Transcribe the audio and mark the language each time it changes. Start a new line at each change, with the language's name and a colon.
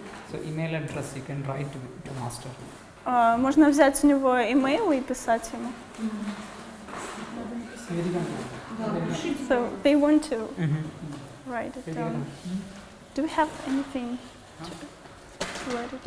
English: So email address you can write to Master.
Russian: Можно взять у него имейл и писать ему.
English: So they want to write it down. Do we have anything to write it?